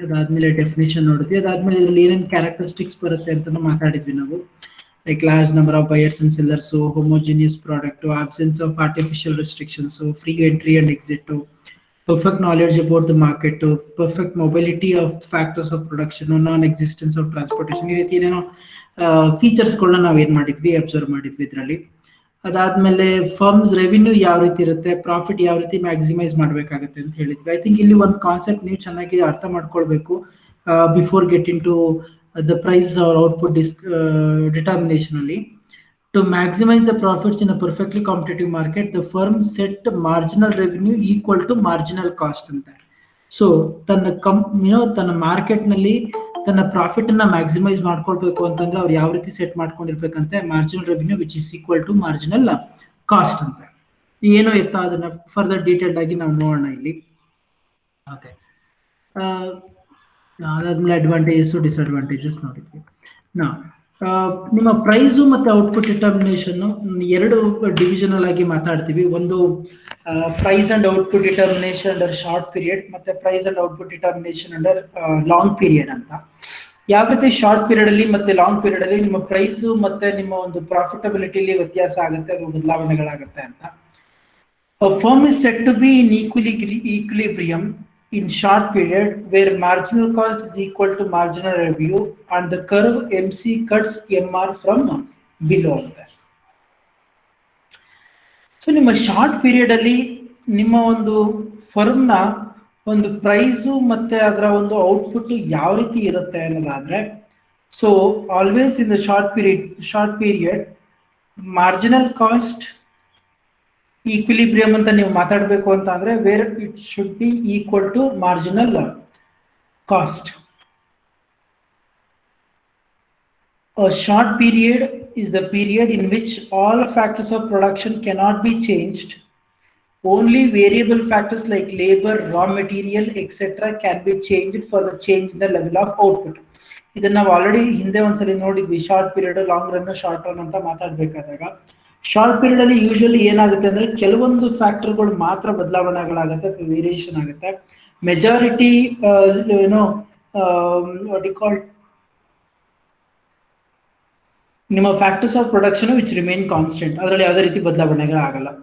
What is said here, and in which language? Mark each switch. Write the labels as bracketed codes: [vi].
[kn] ಅದಾದ್ಮೇಲೆ ಡೆಫಿನೇಷನ್ ನೋಡಿದ್ವಿ. ಅದಾದ್ಮೇಲೆ ಇದ್ರಲ್ಲಿ ಏನೇನು ಕ್ಯಾರೆಕ್ಟರಿಸ್ಟಿಕ್ಸ್ ಬರುತ್ತೆ ಅಂತ ಮಾತಾಡಿದ್ವಿ ನಾವು. [en] Like large number of buyers and sellers, so homogeneous product, absence of artificial restrictions, so free entry and exit, perfect knowledge about the market, perfect mobility of factors of production, non-existence of transportation. [kn] ಈ ರೀತಿ ಏನೇನೋ ಫೀಚರ್ಸ್ಗಳನ್ನ ನಾವು ಏನು ಮಾಡಿದ್ವಿ, observe ಮಾಡಿದ್ವಿ ಇದರಲ್ಲಿ. ಅದಾದ್ಮೇಲೆ firms revenue ಯಾವ ರೀತಿ ಇರುತ್ತೆ, ಪ್ರಾಫಿಟ್ ಯಾವ ರೀತಿ ಮ್ಯಾಕ್ಸಿಮೈಸ್ ಮಾಡಬೇಕಾಗುತ್ತೆ ಅಂತ ಹೇಳಿದ್ವಿ. [en] I think [kn] ಇಲ್ಲಿ ಒಂದು ಕಾನ್ಸೆಪ್ಟ್ ನೀವು ಚೆನ್ನಾಗಿ ಅರ್ಥ ಮಾಡ್ಕೊಳ್ಬೇಕು [en] Before getting to the price or output determination only. To maximize the profits in a perfectly competitive market, the firm set marginal revenue equal to marginal cost [kn] ಅಂತ. ಸೊ ತನ್ನ ತನ್ನ market ನಲ್ಲಿ ತನ್ನ ಪ್ರಾಫಿಟ್ ಅನ್ನ ಮ್ಯಾಕ್ಸಿಮೈಸ್ ಮಾಡ್ಕೊಳ್ಬೇಕು ಅಂತಂದ್ರೆ ಅವ್ರು ಯಾವ ರೀತಿ set ಮಾಡ್ಕೊಂಡಿರ್ಬೇಕಂತೆ, marginal revenue [en] which is equal to [kn] marginal cost ಅಂತ. ಏನು ಎತ್ತ ಅದನ್ನ ಫರ್ದರ್ ಡೀಟೇಲ್ಡ್ ಆಗಿ ನಾವು ನೋಡೋಣ ಇಲ್ಲಿ. ಓಕೆ, ಅದಾದ್ಮೇಲೆ ಅಡ್ವಾಂಟೇಜಸ್ ಡಿಸ್ಅಡ್ವಾಂಟೇಜಸ್ ನೋಡಿದ್ವಿ. ನಾ ನಿಮ್ಮ ಪ್ರೈಸು ಮತ್ತೆ ಔಟ್ಪುಟ್ ಡಿಟರ್ಮಿನೇಷನ್ ಎರಡು ಡಿವಿಷನಲ್ ಆಗಿ ಮಾತಾಡ್ತೀವಿ. ಒಂದು price and output determination under short period, ಮತ್ತೆ price and output determination under long period ಅಂತ. ಯಾವ ರೀತಿ ಶಾರ್ಟ್ ಪೀರಿಯಡ್ ಅಲ್ಲಿ ಮತ್ತೆ ಲಾಂಗ್ ಪೀರಿಯಡ್ ಅಲ್ಲಿ ನಿಮ್ಮ ಪ್ರೈಸು ಮತ್ತೆ ನಿಮ್ಮ ಒಂದು ಪ್ರಾಫಿಟಬಿಲಿಟಿಲಿ ವ್ಯತ್ಯಾಸ ಆಗುತ್ತೆ ಅಥವಾ ಬದಲಾವಣೆಗಳಾಗುತ್ತೆ ಅಂತ. [en] A firm is said to be in equilibrium in short period where marginal cost is equal to marginal revenue and the curve MC cuts MR from below [kn] ಅಂತ. ಸೊ ನಿಮ್ಮ ಶಾರ್ಟ್ ಪೀರಿಯಡ್ ಅಲ್ಲಿ ನಿಮ್ಮ ಒಂದು ಫರ್ಮ್ನ ಒಂದು ಪ್ರೈಸು ಮತ್ತೆ ಅದರ ಒಂದು output ಯಾವ ರೀತಿ ಇರುತ್ತೆ ಅನ್ನೋದಾದ್ರೆ, so [en] always in the short period [kn] marginal cost equilibrium ಅಂತ ನೀವು ಮಾತಾಡಬೇಕು ಅಂತ ಅಂದ್ರೆ [en] Where it should be equal to marginal cost. A short period is the period in which all factors of production cannot be changed. Only variable factors like labor, raw material, etc. can be changed for the change in the level of output. [kn] ಇದನ್ನ ನಾವು already ಹಿಂದೆ ಒಂದ್ಸಲಿ ನೋಡಿದ್ವಿ. Short period, long run, short run ಅಂತ ಮಾತಾಡ್ಬೇಕಾದಾಗ short period ಅಲ್ಲಿ usually ಏನಾಗುತ್ತೆ ಅಂದ್ರೆ ಕೆಲವೊಂದು ಫ್ಯಾಕ್ಟರ್ಗಳು ಮಾತ್ರ ಬದಲಾವಣೆಗಳಾಗುತ್ತೆ ಅಥವಾ ವೇರಿಯೇಷನ್ ಆಗುತ್ತೆ. ಮೆಜಾರಿಟಿ ಏನೋ ಡಿಕಾಲ್ಡ್ ನಿಮ್ಮ factors of production [en] which remain constant, [kn] ಅದರಲ್ಲಿ ಯಾವುದೇ ರೀತಿ ಬದಲಾವಣೆಗಳಾಗಲ್ಲ.